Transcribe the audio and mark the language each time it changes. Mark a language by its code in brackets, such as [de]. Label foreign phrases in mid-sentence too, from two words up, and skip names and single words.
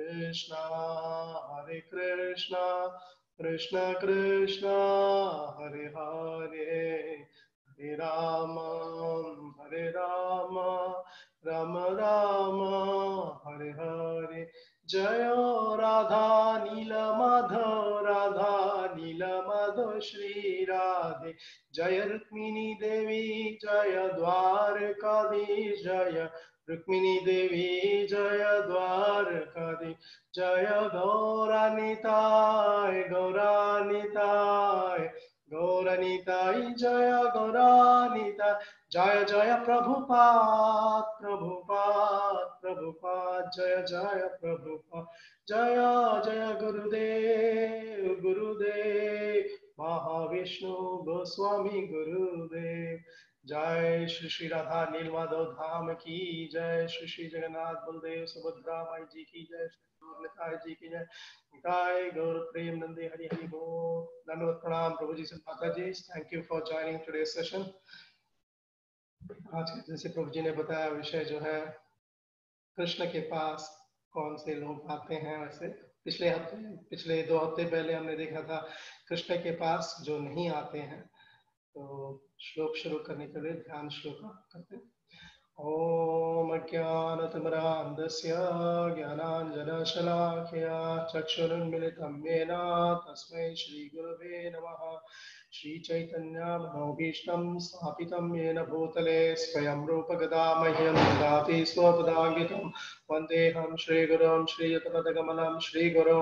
[sa] कृष्णा कृष्ण कृष्ण हरे हरे हरे राम राम राम हरे हरे जय राधा नील माधव श्री राधे जय रुक्मिणी देवी जय द्वारकाधीश जय रुक्मिणी देवी जय द्वारकाधीश जय गौरानिताय जय गौरानिताय जय जय प्रभुपाद जय जय प्रभुपाद जय जय गुरुदेव महाविष्णु गोस्वामी [hi] गुरुदेव जय श्री श्री राधा नीलमाधव धाम की जय श्री श्री जगन्नाथ बलदेव सुभद्रा माई जी की जय निताय जी की जय निताय गौर प्रेम नंदे हरि हरि बोल धन्यवाद प्रणाम प्रभु जी से माता जी [en] thank you for joining today session [hi] आज जैसे प्रभु जी ने बताया विषय जो है कृष्ण के पास कौन से लोग आते हैं वैसे पिछले 2 हफ्ते पहले हमने देखा था कृष्ण के पास जो नहीं आते हैं तो श्लोक शुरू करने के लिए ध्यान श्लोक करते हैं [sa] ओम अज्ञानतिमिरान्धस्य ज्ञानाञ्जनशलाकया चक्षुरुन्मिलितं येन तस्मै श्रीगुरवे नमः श्रीचैतन्यमनोभीष्टं स्थापितं येन भूतले स्वयं रूपगदा मह्यं ददाति स्वपदाङ्गितं वन्देऽहं श्रीगुरुं श्रीयुतपदकमलं श्रीगुरुं